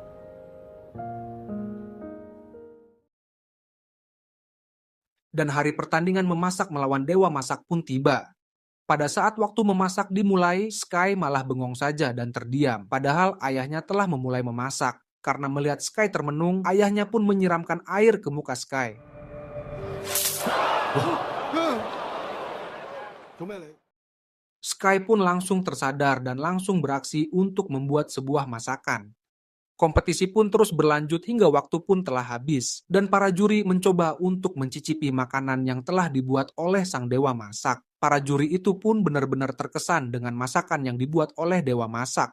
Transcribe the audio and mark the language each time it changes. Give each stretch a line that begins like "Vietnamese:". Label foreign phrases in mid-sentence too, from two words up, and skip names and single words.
Indonesian: Dan hari pertandingan memasak melawan Dewa Masak pun tiba. Pada saat waktu memasak dimulai, Sky malah bengong saja dan terdiam. Padahal ayahnya telah memulai memasak. Karena melihat Sky termenung, ayahnya pun menyiramkan air ke muka Sky.
Cantonese: 做咩你？
Indonesian: Sky pun langsung tersadar dan langsung beraksi untuk membuat sebuah masakan. Kompetisi pun terus berlanjut hingga waktu pun telah habis. Dan para juri mencoba untuk mencicipi makanan yang telah dibuat oleh sang Dewa Masak. Para juri itu pun benar-benar terkesan dengan masakan yang dibuat oleh Dewa Masak.